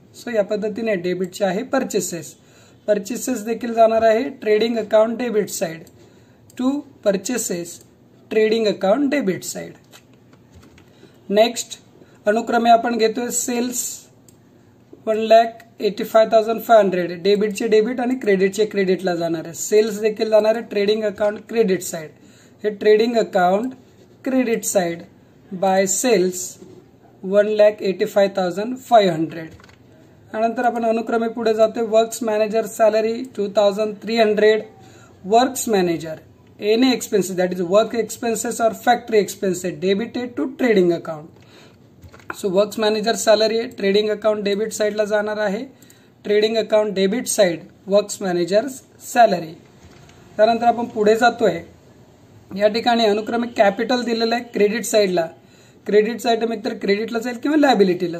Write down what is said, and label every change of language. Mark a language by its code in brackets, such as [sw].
[mr] So या पद्धतीने डेबिटचे आहे परचेसेस देखील जाणार आहे trading account debit side to purchases trading account debit side. Next अनुक्रमे आपण घेतोय सेल्स 1,85,500 डेबिटचे डेबिट आणि क्रेडिटचे क्रेडिटला जाणार आहे। सेल्स देखील जाणार आहे ट्रेडिंग अकाउंट क्रेडिट साइड। हे trading account credit side by cells 1,85,500। त्यानंतर आपण अनुक्रमे पुढे जातोय [en] Works manager salary 2,300 works manager any expenses that is work expenses और factory expenses debited to trading account. [mr] So works manager salary trading account debit साइडला जाणार आहे। Trading account debit side works manager salary. त्यानंतर आपण पुढे जातोय या ठिकाणी अनुक्रमे कॅपिटल दिलेलं आहे क्रेडिट साइडला। क्रेडिट साइड एकतर क्रेडिटला जाईल किंवा लायबिलिटीला।